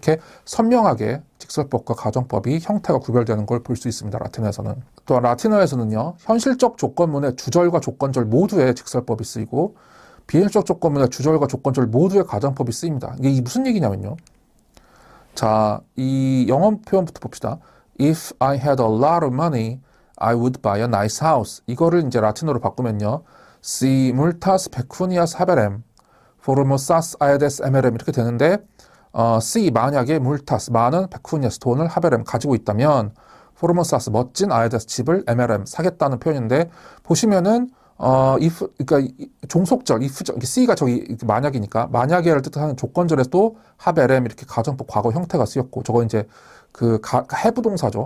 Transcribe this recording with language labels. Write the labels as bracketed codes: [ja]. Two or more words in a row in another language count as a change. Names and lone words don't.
[ko] 이렇게 선명하게 직설법과 가정법이 형태가 구별되는 걸 볼 수 있습니다. 라틴어에서는. 또한 라틴어에서는요, 현실적 조건문의 주절과 조건절 모두의 직설법이 쓰이고 비현실적 조건문의 주절과 조건절 모두의 가정법이 쓰입니다. 이게 무슨 얘기냐면요. 자, 이 영어 표현부터 봅시다. [en] If I had a lot of money, I would buy a nice house. [ko] 이거를 이제 라틴어로 바꾸면요. [la] Si multas pecunias haberem, formosas aedes emerem [ko] 이렇게 되는데 si 만약에 multas 많은 pecunias 돈을 haberem 가지고 있다면 formosas 멋진 aedes 집을 emerem 사겠다는 표현인데 보시면은 if 그러니까 종속절 if절 C가 저기 만약이니까 만약에를 뜻하는 조건절에서도 haberem 이렇게 가정법 과거 형태가 쓰였고 저거 이제 그 have 동사죠.